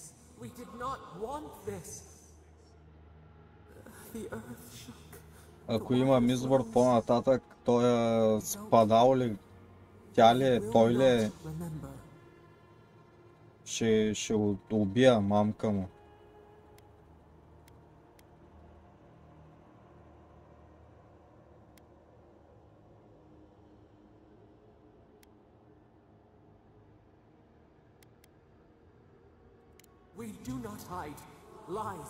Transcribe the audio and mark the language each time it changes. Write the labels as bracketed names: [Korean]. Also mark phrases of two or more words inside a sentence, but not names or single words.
[English] We did not want this. The earth shook. [Bulgarian] Ако имам избор по-нататък, той е спадал ли, тя ли е, той ли е, ще го убия мамка му. [English] We do not hide. Lies.